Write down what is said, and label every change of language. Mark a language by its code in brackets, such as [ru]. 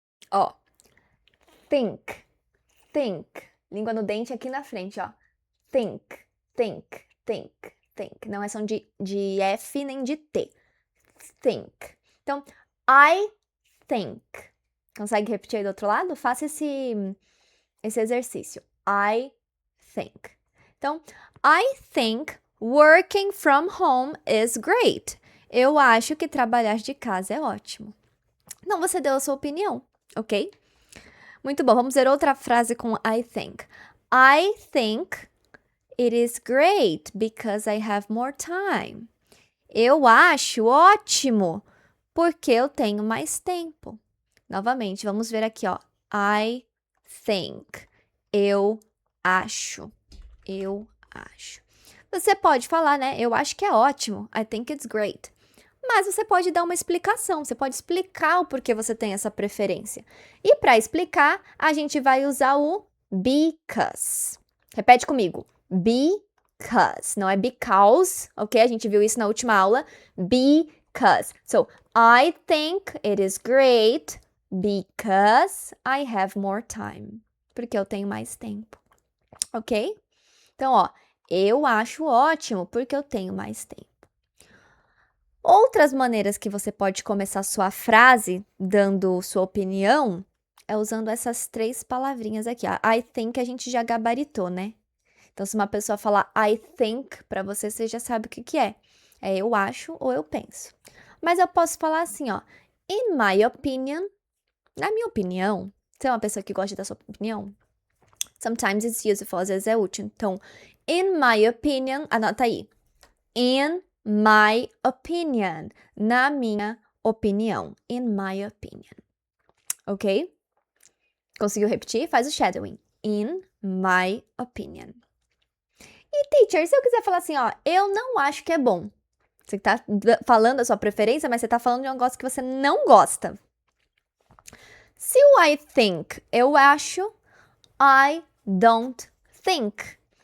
[pt] Ó, think, think. Língua no dente aqui na frente, ó. Think, think, think, think. Não é som de F nem de T. Think. [en] Então, I think. [pt] Consegue repetir aí do outro lado? Faça esse exercício. [en] I think. Então, I think working from home is great. [pt] Eu acho que trabalhar de casa é ótimo. Então, você deu a sua opinião, ok? Muito bom. Vamos ver outra frase com I think. [en] I think it is great because I have more time. [pt] Eu acho ótimo porque eu tenho mais tempo. Novamente, vamos ver aqui, ó. [en] I think. [pt] Eu acho. Eu acho. Você pode falar, né? Eu acho que é ótimo. [en] I think it's great. [pt] Mas você pode dar uma explicação. Você pode explicar o porquê você tem essa preferência. E para explicar, a gente vai usar o because. Repete comigo. Because. Não é because, ok? A gente viu isso na última aula. Because. [en] So, I think it is great because I have more time. [pt] Porque eu tenho mais tempo. Ok? Então, ó, eu acho ótimo porque eu tenho mais tempo. Outras maneiras que você pode começar sua frase dando sua opinião é usando essas 3 palavrinhas aqui. Ó. [en] I think [pt] a gente já gabaritou, né? Então, se uma pessoa falar I think para você, você já sabe o que que é. É eu acho ou eu penso. Mas eu posso falar assim, ó. [en] In my opinion, [pt] na minha opinião, você é uma pessoa que gosta da sua opinião? [en] Sometimes it's useful, [pt] às vezes é útil. Então, [en] in my opinion, [pt] anota aí. [en] In my opinion. [pt] Na minha opinião. [en] In my opinion. [pt] Ok? Conseguiu repetir? Faz o shadowing. [en] In my opinion. [pt] E teacher, se eu quiser falar assim, ó, eu não acho que é bom. Você tá falando a sua preferência, mas você tá falando de um negócio que você não gosta. Se o I think, eu acho, [en] I don't think.